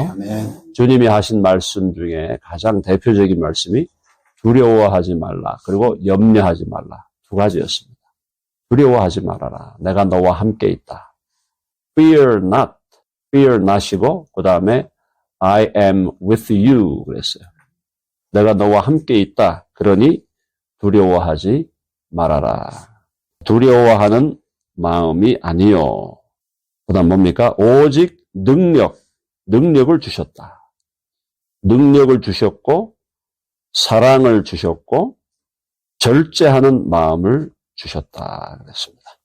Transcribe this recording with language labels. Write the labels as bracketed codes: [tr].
[ko] 아멘. 주님이 하신 말씀 중에 가장 대표적인 말씀이 두려워하지 말라. 그리고 염려하지 말라. 두 가지였습니다. 두려워하지 말아라. 내가 너와 함께 있다. [en] Fear not. Fear not [ko] 이고 그 다음에 [en] I am with you [ko] 그랬어요. 내가 너와 함께 있다. 그러니 두려워하지 말아라. 두려워하는 마음이 아니요. 그 다음 뭡니까? 오직 능력을 주셨다. 능력을 주셨고 사랑을 주셨고 절제하는 마음을 주셨다. 그랬습니다.